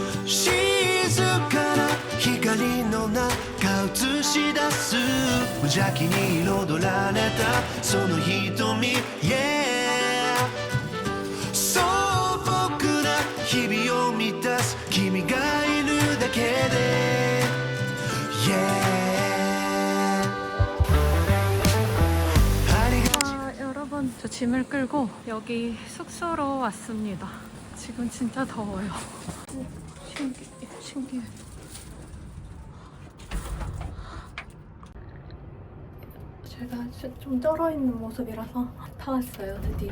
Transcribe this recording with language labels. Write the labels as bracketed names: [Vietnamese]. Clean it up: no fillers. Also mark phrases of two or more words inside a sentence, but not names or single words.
[Japanese] 静かな光の中映し出す無邪気に彩られたその瞳 Yeah 素朴な日々を満たす君がいるだけで Yeah [Korean] 여러분, 저 짐을 끌고 여기 숙소로 왔습니다. 지금 진짜 더워요. 오, 신기해, 신기해. 제가 좀 쩔어있는 모습이라서 다 왔어요, 드디어.